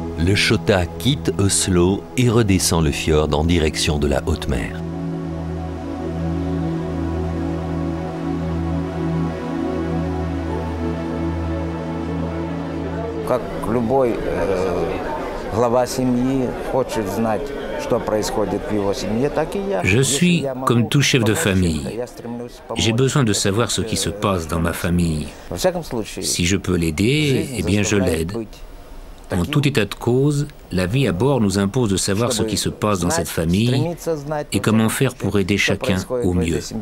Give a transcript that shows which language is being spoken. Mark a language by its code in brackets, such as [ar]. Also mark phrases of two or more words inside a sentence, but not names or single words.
[fr] le Chota quitte Oslo et redescend le fjord en direction de la haute mer. [ru] Как любой глава семьи хочет знать, что происходит в его семье, так и я. [fr] Je suis comme tout chef de famille. J'ai besoin de savoir ce qui se passe dans ma famille. Si je peux l'aider, eh bien je l'aide. En tout état de cause, la vie à bord nous impose de savoir ce qui se passe dans cette famille et comment faire pour aider chacun au mieux.